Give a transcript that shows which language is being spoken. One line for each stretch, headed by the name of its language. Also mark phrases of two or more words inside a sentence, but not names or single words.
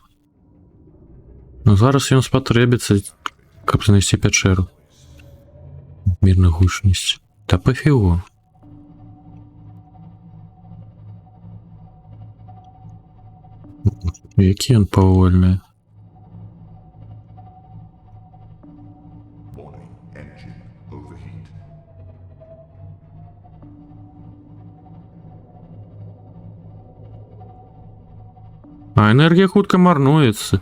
Belarusian: Ну зараз ён спатрэбіцца, каб знайсці пячэру. Мірна гучнасць. Та пафігу. Які ён павольны.
English: Warning. Engine overheat.
Belarusian: А энергія хутка марнуецца.